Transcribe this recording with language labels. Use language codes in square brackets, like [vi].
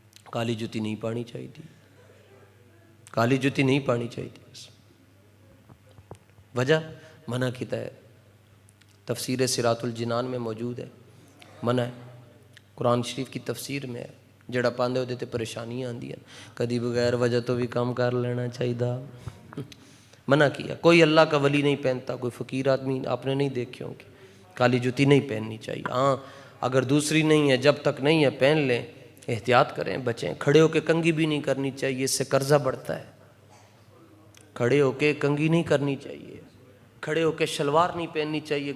[ur] کالی جوتی نہیں پانی چاہیے تھی، کالی جوتی نہیں پانی چاہیے تھی. [pa] بس وجہ منع کیتا ہے، [ur] تفسیر صراط الجنان میں موجود ہے. منع ہے قرآن شریف کی تفسیر میں ہے. [pa] جڑا پاندے ہوتے تے پریشانیاں آندی ہیں، کدی بغیر وجہ تو بھی کام کر لینا چاہیے. [ur] منع کیا. کوئی اللہ کا ولی نہیں پہنتا، کوئی فقیر آدمی آپ نے نہیں دیکھے ہوں گے. کالی جوتی نہیں پہننی چاہیے. ہاں اگر دوسری نہیں ہے، جب تک نہیں ہے پہن لیں، احتیاط کریں، بچیں. کھڑے ہو کے کنگھی بھی نہیں کرنی چاہیے، اس سے قرضہ بڑھتا ہے. کھڑے ہو کے کنگھی نہیں کرنی چاہیے، کھڑے ہو کے شلوار نہیں پہننی چاہیے.